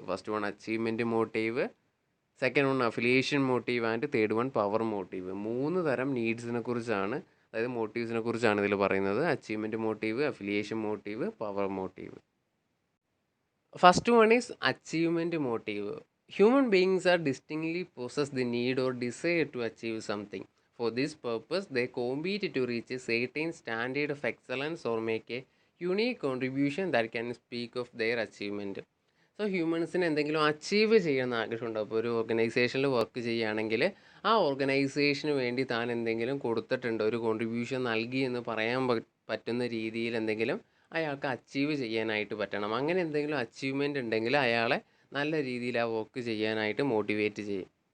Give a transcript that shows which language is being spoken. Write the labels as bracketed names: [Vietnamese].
[English] First one achievement motive, second one affiliation motive and third one power motive. [Malayalam] 3 തരം നീഡ്സിനെ കുറിച്ചാണ്, അതായത് മോട്ടീവ്സിനെ കുറിച്ചാണ് ഇതിൽ പറയുന്നത്. [English] Achievement motive, affiliation motive, power motive. First one is achievement motive. Human beings are distinctly possess the need or desire to achieve something. For this purpose, they compete to reach a certain standard of excellence or make a unique contribution that can speak of their achievement. [Malayalam] So ഹ്യൂമൻസിന് എന്തെങ്കിലും achieve ചെയ്യണമെന്ന് ആഗ്രഹമുണ്ട്. അപ്പോൾ ഒരു ഓർഗനൈസേഷനിൽ work ചെയ്യുകയാണെങ്കിൽ ആ ഓർഗനൈസേഷന് വേണ്ടി താൻ എന്തെങ്കിലും കൊടുത്തിട്ടുണ്ട്, ഒരു കോൺട്രിബ്യൂഷൻ നൽകി എന്ന് പറയാൻ പറ്റുന്ന രീതിയിൽ എന്തെങ്കിലും അയാൾക്ക് അച്ചീവ് ചെയ്യാനായിട്ട് പറ്റണം. അങ്ങനെ എന്തെങ്കിലും അച്ചീവ്മെൻ്റ് ഉണ്ടെങ്കിൽ അയാളെ നല്ല രീതിയിൽ ആ വർക്ക് ചെയ്യാനായിട്ട് മോട്ടിവേറ്റ് ചെയ്യും.